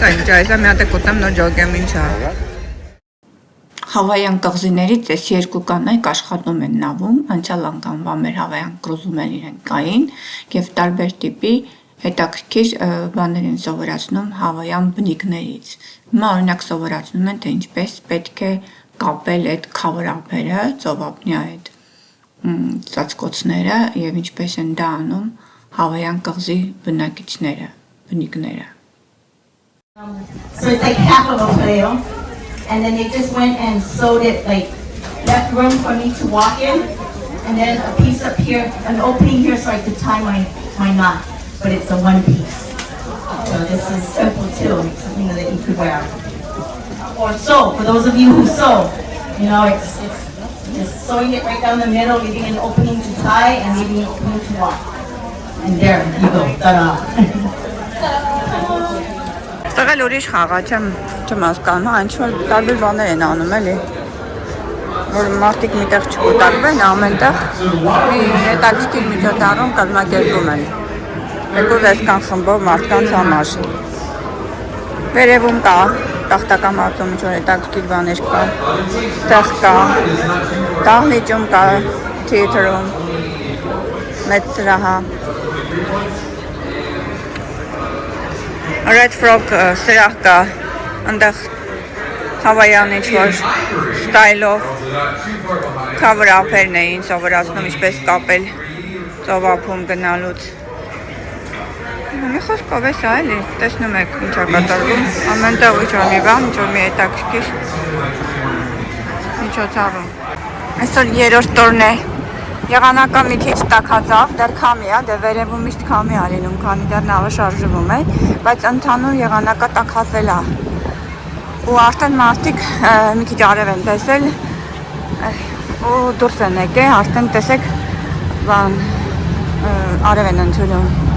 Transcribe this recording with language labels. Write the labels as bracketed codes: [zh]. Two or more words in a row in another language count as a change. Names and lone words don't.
[hy] ինչ է, այս մի հատ կոտեմ նոր ջոգեմ ինչ է։ Հավայան կղզիներից այս երկու կանայք աշխատում են նավում, անցյալ անգամվա մեր հավայան կրուզում են իրենք կային և տարբեր տիպի հետաքրքիր բաներ են սովորացնում հավայան բնիկներից։ Հիմա օրինակ սովորացնում են, թե ինչպես պետք է կապել այդ քավրափերը, ծովափնյա այդ ծածկոցները և ինչպես են դա անում հավայան կղզի բնակիչները, բնիկները։ [en] So it's like half of a whale. and then they just went and sewed it, like left room for me to walk in, and then a piece up here, an opening here so I could tie my knot, but it's a one piece. So this is simple too, it's something that you could wear. Or sew, for those of you who sew, you know, it's just sewing it right down the middle, leaving an opening to tie and leaving an opening to walk. And there you go, ta-da. [hy] Ստեղել ուրիշ խաղա, չեմ հասկանում, ինչ-որ տարբեր բաներ են անում, էլի, որ մարդիկ միտեղ չկուտակվեն, ամենտեղ մի հետաքրքիր միջոցառում կազմակերպում են, երկու վեսկան խմբով մարդկանց համար, վերևում կա, տախտակամարտում ինչ-որ հետաքրքիր բաներ կա, ստեղ կա, դահլիճում կա, թիեթրում, մեծ սրահա, Red Frog սրահ կա, ընդեղ հավայան ինչ-որ ստայլով [en] cover up- [hy] երն էին սովորացնում ինչպես կապել ծովափում գնալուց։ Մի խոսքով է սա էլի, տեսնում եք ինչ է կատարվում, ամենտեղ ինչ-որ մի բան, ինչ-որ մի հետաքրքիր միջոցառում։ Այսօր երրորդ տորն է, եղանակը մի քիչ տաքացավ, դեռ քամի է, դե վերևում միշտ քամի է լինում, քանի դեռ նավը շարժվում է, բայց ընդհանուր եղանակը տաքացել է։ Ու արդեն մարդիկ մի քիչ արև են տեսել ու դուրս են եկել, արդեն տեսեք բան արև են ընդունում։